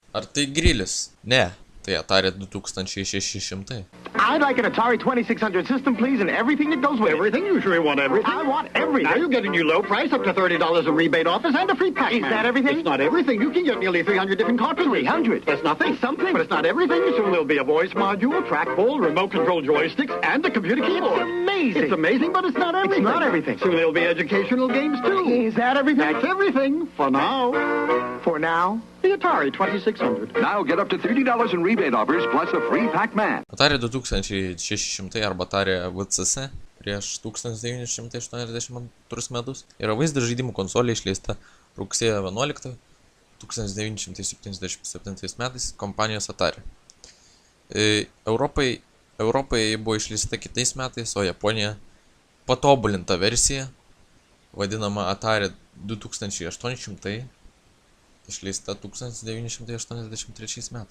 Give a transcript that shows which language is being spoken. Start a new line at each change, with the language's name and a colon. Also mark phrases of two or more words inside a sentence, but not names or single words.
Lithuanian: Ar tai grilis? Ne, tai Atari 2600.
English: I'd like an Atari 2600 system, please, and everything that goes with it. Everything? You sure you want everything? I want everything. Now you get a new low price, up to $30 in rebate offers, and a free pack. Is that everything? It's not everything. You can get nearly 300 different cartridges. 300? That's nothing. That's something. But it's not everything. Soon there'll be a voice module, trackball, remote control joysticks, and a computer keyboard. It's amazing. It's amazing, but it's not everything. It's not everything. Soon there'll be educational games, too. Is that everything? That's everything. For now. For now? The Atari 2600. Now get up to $30 in rebate offers plus a free Pac-Man.
Lithuanian: Atari 2600 arba Atari VCS prieš 1982 metus yra vaizdo žaidimų konsolė išleista rugsėjo 11 1977 metais kompanijos Atari. Europoje ji buvo išleista kitais metais, o Japonija patobulinta versija, vadinama Atari 2800, išleista 1983 metais.